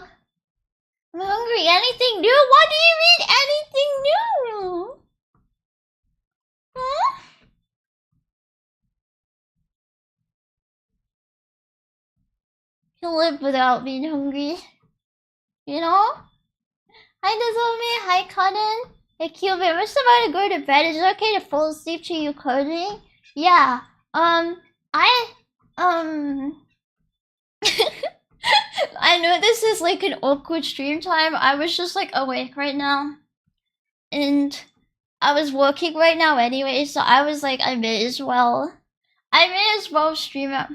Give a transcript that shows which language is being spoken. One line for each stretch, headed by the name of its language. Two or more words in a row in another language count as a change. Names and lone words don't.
English: I'm hungry. Anything new? What do you mean anything new? Huh? You can live without being hungry. You know? Hi Dazome, hi Cotton. Hey Cubit, we're just about to go to bed. Is it okay to fall asleep to you coding? Yeah. I know this is an awkward stream time. I was just awake right now. And I was working right now anyway, so I was I may as well stream it.